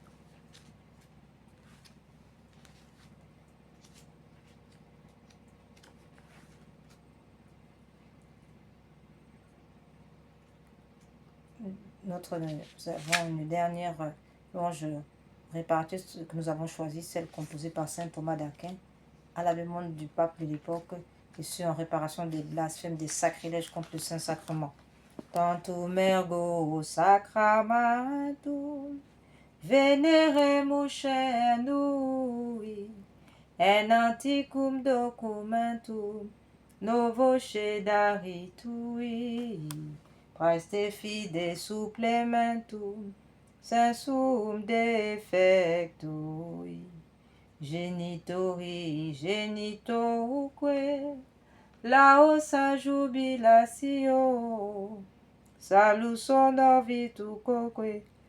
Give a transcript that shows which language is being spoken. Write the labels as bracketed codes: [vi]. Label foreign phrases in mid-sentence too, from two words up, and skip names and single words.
[fr] Nous avons une dernière louange réparatrice que nous avons choisie, celle composée par saint Thomas d'Aquin, à la demande du pape de l'époque, et ce en réparation des blasphèmes, des sacrilèges contre le Saint-Sacrement. [la] Tantum ergo sacramentum veneremus cernui, en antiquum documentum novo cedaritui, praeste fide supplementum sensum defectui, genitori genitoque laosa jubilatio, salus honor virtuoque,